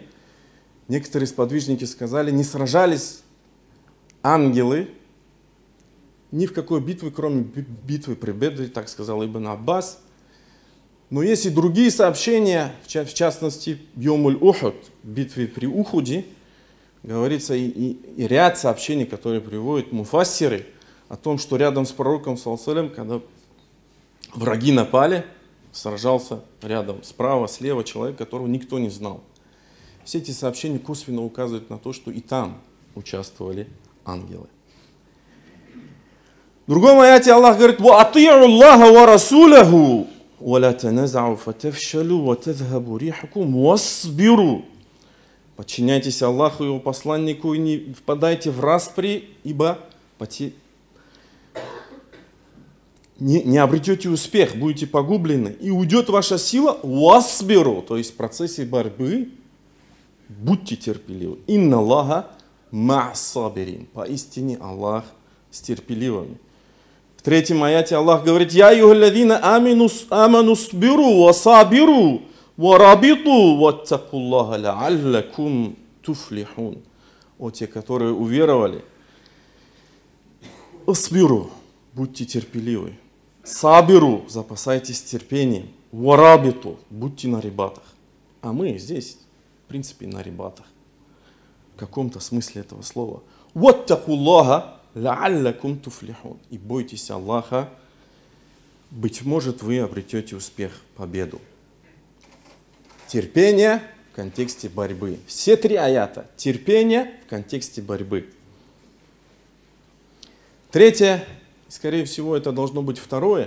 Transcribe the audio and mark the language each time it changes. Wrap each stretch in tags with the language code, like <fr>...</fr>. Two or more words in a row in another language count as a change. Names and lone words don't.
<ru>Некоторые сподвижники сказали, не сражались ангелы ни в какой битве, кроме битвы при Бедре, так сказал Ибн Аббас. Но есть и другие сообщения, в частности, Йомуль-Ухуд, битве при Ухуде, говорится и ряд сообщений, которые приводят муфассиры, о том, что рядом с пророком,</ru> <ar>صلى الله عليه وسلم,</ar> <ru>когда враги напали, сражался рядом, справа, слева человек, которого никто не знал. Все эти сообщения косвенно указывают на то, что и там участвовали ангелы. В другом аяте Аллах говорит:</ru> <ar>«وأطيعوا الله ورسوله ولا تنازعوا فتفشلوا وتذهب ريحكم واصبروا».</ar> <ru>Подчиняйтесь Аллаху и Его посланнику и не впадайте в распри, ибо не обретете успех, будете погублены, и уйдет ваша сила, васбиру, то есть в процессе борьбы будьте терпеливы.</ru> <ar>إن الله مع الصابرين.</ar> <ru>Поистине Аллах с терпеливыми. В третьем аяте Аллах говорит:</ru> <ar>«يا أيها الذين آمنوا اصبروا وصابروا وَرَابِطُوا وَاتَّقُوا اللَّهَ لَعَلَّكُمْ تُفْلِحُونَ.</ar> <ru>О те, которые уверовали, «Асбиру» – будьте терпеливы. «Сабиру» – запасайтесь терпением. «Варабиту» – будьте на рибатах. А мы здесь, в принципе, на рибатах. В каком-то смысле этого слова.</ru> <ar>«واتقوا الله لعلكم تفلحون».</ar> <ru>И бойтесь Аллаха, быть может, вы обретете успех, победу. Терпение в контексте борьбы. Все 3 аята. Терпение в контексте борьбы. Третье, скорее всего, это должно быть второе.</ru>